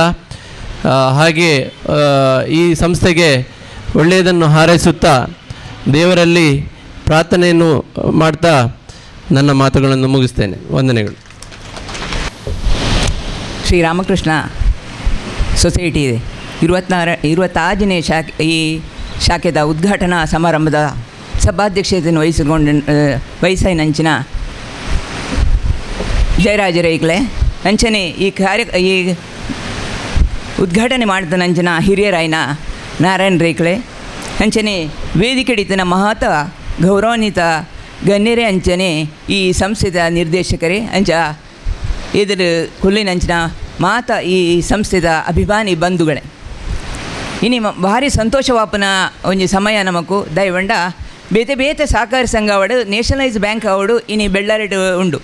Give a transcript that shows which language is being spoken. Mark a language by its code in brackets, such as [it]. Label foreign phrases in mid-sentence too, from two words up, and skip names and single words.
[kn] ಹಾಗೆ ಈ ಸಂಸ್ಥೆಗೆ ಒಳ್ಳೆಯದನ್ನು ಹಾರೈಸುತ್ತಾ ದೇವರಲ್ಲಿ ಪ್ರಾರ್ಥನೆಯನ್ನು ಮಾಡ್ತಾ ನನ್ನ ಮಾತುಗಳನ್ನು ಮುಗಿಸ್ತೇನೆ. ವಂದನೆಗಳು. [tcy] ಶ್ರೀರಾಮಕೃಷ್ಣ ಸೊಸೈಟಿ 26ನೇ ಈ ಶಾಖೆದ ಉದ್ಘಾಟನಾ ಸಮಾರಂಭದ ಸಭಾಧ್ಯಕ್ಷತೆಯನ್ನು ವಹಿಸಿನಂಚಿನ ಜಯರಾಜರೈಕ್ಲೆ ಅಂಚನೆ ಈ ಉದ್ಘಾಟನೆ ಮಾಡಿದ ನಂಚಿನ ಹಿರಿಯರಾಯನ ನಾರಾಯಣ ರೇಕ್ಲೆ ಅಂಚನೆ ವೇದಿಕೆಡಿತನ ಮಹತ ಗೌರವಾನ್ವಿತ ಗಣ್ಯರೇ ಅಂಚನೆ ಈ ಸಂಸ್ಥೆದ ನಿರ್ದೇಶಕರೇ ಅಂಚ ಎದುರು ಕುಲ್ಲಿನಂಚಿನ ಮಾತ ಈ ಸಂಸ್ಥೆದ ಅಭಿಮಾನಿ ಬಂಧುಗಳೇ, ಇನಿ ಭಾರಿ ಸಂತೋಷವಾಪನ ಒಂಜಿ ಸಮಯ ನಮಕು ದಯವಂಡ ಬೇತೆ ಬೇತೆ ಸಹಕಾರ ಸಂಘ ಅವಡು [en] nationalise bank [tcy] ಅವಡು ಇನಿ ಬೆಳ್ಳಾರೆಡ್ ಉಂಡು.